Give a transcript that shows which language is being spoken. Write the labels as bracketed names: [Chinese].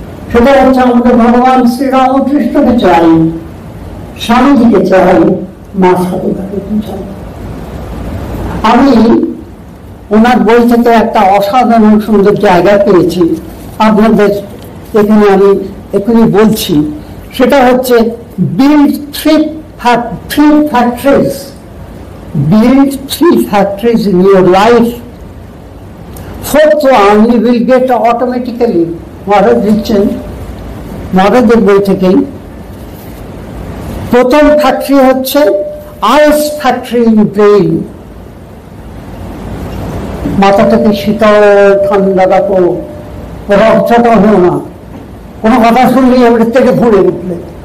[Bangla] সেটা হচ্ছে আমাদের ভগবান শ্রী রামকৃষ্ণকে চাই, স্বামীজিকে চাই, মা সারদাকে বুঝায়। আমি ওনার বই থেকে একটা অসাধারণ সুন্দর জায়গা পেয়েছি, আপনাদের এখানে আমি এখনই বলছি। সেটা হচ্ছে [English] build three factories. Build 3 factories in your life. Fourth one you will get automatically. [Bangla] মহারাজ দিচ্ছেন, মহারাজের বই থেকেই। প্রথম ফ্যাক্টরি হচ্ছে [English] Ice factory in brain. [Bangla] মাথাটাকে শীতল ঠান্ডা রাখো, রক্তটা হো না, কোনো কথা শুনলেই আমাদের থেকে ভরে উঠলে।